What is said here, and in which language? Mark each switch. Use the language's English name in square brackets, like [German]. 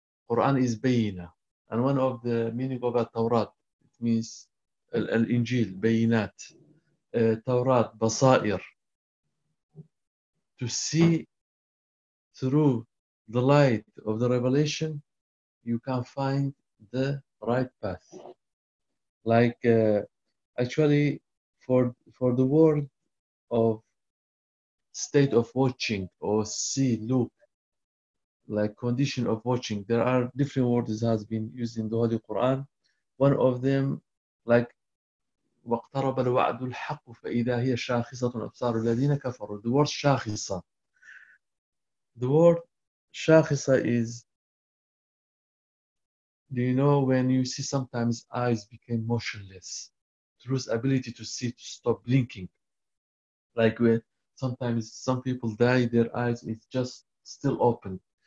[English] Quran is bayina, and one of the meaning of a Torah, it means al-injil, bayinat, Torah, basair, to see through the light of the revelation, you can find the right path. Like actually for the word of state of watching or see, look, like condition of watching, there are different words that has been used in the Holy Quran. [Arabic] One of them, like وَاقْتَرَبَ الْوَعْدُ الْحَقُّ فَإِذَا هِيَ شَاخِصَةٌ أَبْصَارُ الَّذِينَ كَفَرُوا. [English] The word شَاخِصَة. The word شَاخِصَة is, do you know when you see sometimes eyes became motionless, through his ability to see, to stop blinking. Like when sometimes some people die, their eyes is just still open.